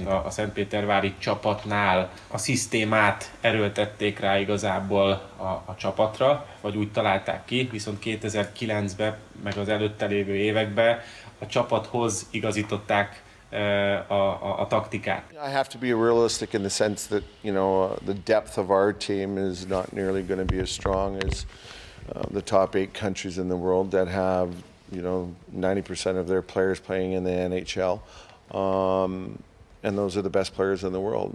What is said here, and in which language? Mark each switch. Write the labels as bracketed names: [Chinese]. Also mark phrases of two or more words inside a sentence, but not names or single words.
[Hungarian] A szentpétervári csapatnál a szisztémát erőltették rá igazából a csapatra, vagy úgy találták ki, viszont 2009-ben, meg az előtte lévő években a csapathoz igazították a taktikát. [English] I have to be realistic in the sense that, you know, the depth of our team is not nearly going to be as strong as the top 8 countries in the world that have, you know, 90% of their players playing in the NHL. And those are the best players in the world.